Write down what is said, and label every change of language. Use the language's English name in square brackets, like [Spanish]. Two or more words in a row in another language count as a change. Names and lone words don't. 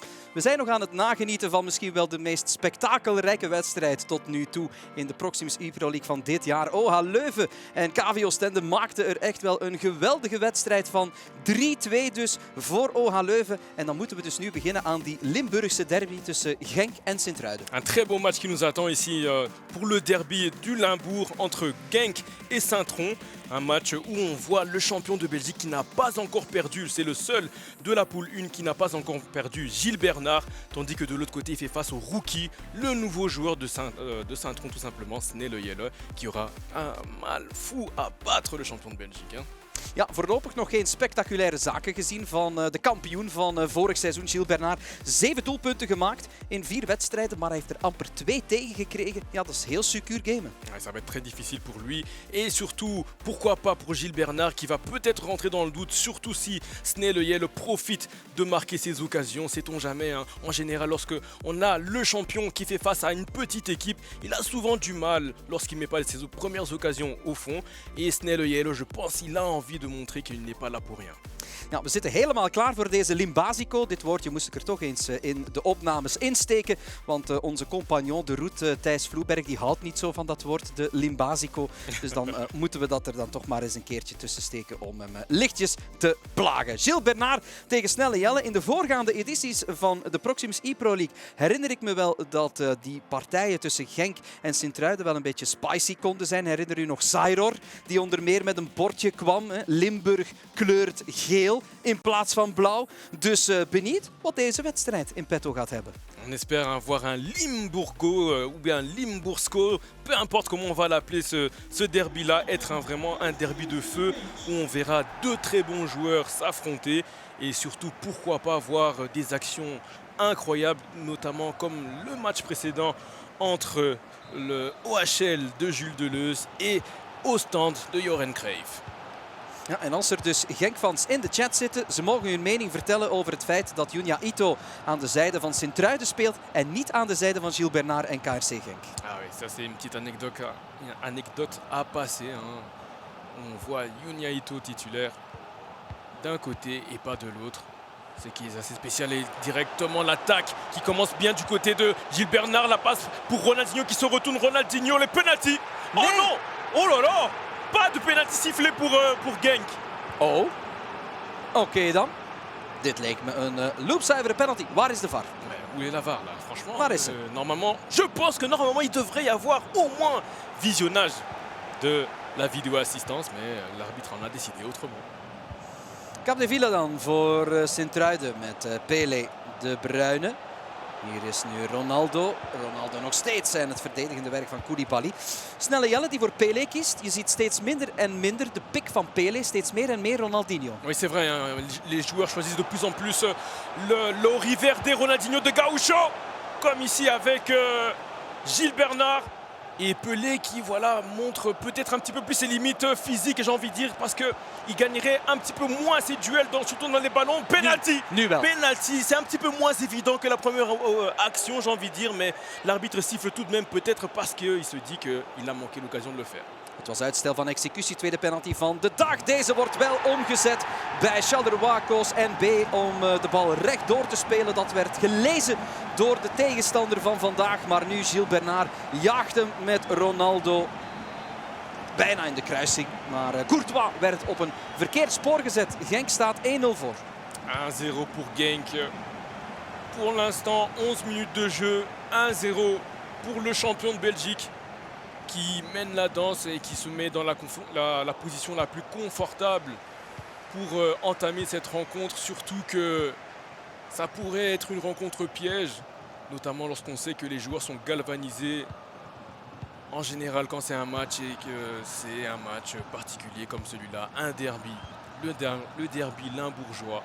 [Dutch] We zijn nog aan het nagenieten van misschien wel de meest spektakelrijke wedstrijd tot nu toe in de Proximus e-Pro League van dit jaar. OH Leuven en KV Oostende maakten er echt wel een geweldige wedstrijd van. 3-2 dus voor OH Leuven. En dan moeten we dus nu beginnen aan die Limburgse derby tussen Genk en Sint-Truiden. [French] Un très beau match qui nous attend ici pour le derby du Limbourg entre Genk et Saint-Tron. Un match où on voit le champion de Belgique qui n'a pas encore perdu. C'est le seul de la poule 1 qui n'a pas encore perdu, Gilles Bernard. Tandis que de l'autre côté, il fait face au rookie, le nouveau joueur de Saint-Tron tout simplement, Snee Le Jelle, qui aura un mal fou à battre le champion de Belgique. Hein. [Dutch] Ja, voorlopig nog geen spectaculaire zaken gezien van de kampioen van vorig seizoen, Gilles Bernard. 7 doelpunten gemaakt in 4 wedstrijden, maar hij heeft er amper 2 tegen gekregen. Ja, dat is heel secuur gamen. [French] Ouais, ça va être très difficile pour lui. Et surtout, pourquoi pas pour Gilles Bernard qui va peut-être rentrer dans le doute, surtout si Snee Le Jelle profite de marquer ses occasions. Sait-on jamais, hein. En général, lorsque on a le champion qui fait face à une petite équipe, il a souvent du mal lorsqu'il ne met pas ses premières occasions au fond. Et Snee Le Jelle, je pense qu'il a envie de montrer qu'il n'est pas là pour rien. [Dutch] Ja, we zitten helemaal klaar voor deze Limbazico. Dit woordje moest ik er toch eens in de opnames insteken. Want onze [French] compagnon de route, [Dutch] Thijs Vloeberg, die houdt niet zo van dat woord, de Limbazico. Dus dan moeten we dat er dan toch maar eens een keertje tussen steken om hem lichtjes te plagen. Gilles Bernard tegen Snee Le Jelle. In de voorgaande edities van de Proximus e-Pro League herinner ik me wel dat die partijen tussen Genk en Sint-Truiden wel een beetje spicy konden zijn. Herinner u nog Sairor, die onder meer met een bordje kwam. Hè? Limburg kleurt geel in plaats van blauw. Dus benieuwd wat deze wedstrijd in petto gaat hebben. [French] On espère avoir un Limburgo ou bien un Limburgsco, peu importe comment on va l'appeler ce derby-là, être vraiment un derby de feu où on verra 2 très bons joueurs s'affronter et surtout pourquoi pas voir des actions incroyables, notamment comme le match précédent entre le OHL de Jules Deleuze et Oostende de Joren Cruijff. [Dutch] Ja, en als er dus Genk-fans in de chat zitten, ze mogen hun mening vertellen over het feit dat Junya Ito aan de zijde van Sint-Truiden speelt en niet aan de zijde van Gilles Bernard en KRC Genk. [French] Ah oui, ça c'est une petite anecdote à passer. Hein. On voit Junya Ito titulaire d'un côté et pas de l'autre. Ce qui est assez spécial et directement l'attaque qui commence bien du côté de Gilles Bernard. La passe pour Ronaldinho qui se retourne. Ronaldinho, les penalty. Oh non! Oh là là! Pas de penalty sifflé pour Genk. [Dutch] Oh, oké dan. Dit leek me een loopzuivere penalty. Waar is de VAR? [French] Mais où est la VAR là? Franchement, [Dutch] Waar is ze? [French] normalement, je pense que normalement il devrait y avoir au moins visionnage de la vidéo assistance, mais l'arbitre en a décidé autrement. [Dutch] Capdevila dan voor Sint-Truiden met Pele, De Bruyne. Hier is nu Ronaldo. Ronaldo nog steeds en het verdedigende werk van Koulibaly. Snee Le Jelle die voor Pele kiest. Je ziet steeds minder en minder de pik van Pele. Steeds meer en meer Ronaldinho. [French] Oui, c'est vrai. Hein, les joueurs choisissent de plus en plus le Riverde Ronaldinho de Gaucho. Comme ici avec Gilles Bernard. Et Pelé qui voilà, montre peut-être un petit peu plus ses limites physiques, j'ai envie de dire, parce qu'il gagnerait un petit peu moins ses duels, surtout dans les ballons. Penalty! Penalty, c'est un petit peu moins évident que la première action, j'ai envie de dire, mais l'arbitre siffle tout de même, peut-être parce qu'il se dit qu'il a manqué l'occasion de le faire. [Dutch] Het was uitstel van executie, tweede penalty van de dag. Deze wordt wel omgezet bij Charleroi Koos en B om de bal recht door te spelen. Dat werd gelezen door de tegenstander van vandaag. Maar nu Gilles Bernard jaagt hem met Ronaldo bijna in de kruising. Maar Courtois werd op een verkeerd spoor gezet. Genk staat 1-0 voor. [French] 1-0 pour Genk. Pour l'instant, 11 minutes de jeu. 1-0 pour le champion de Belgique, qui mène la danse et qui se met dans la position la plus confortable pour entamer cette rencontre. Surtout que ça pourrait être une rencontre piège, notamment lorsqu'on sait que les joueurs sont galvanisés en général quand c'est un match et que c'est un match particulier comme celui-là, un derby, le derby limbourgeois.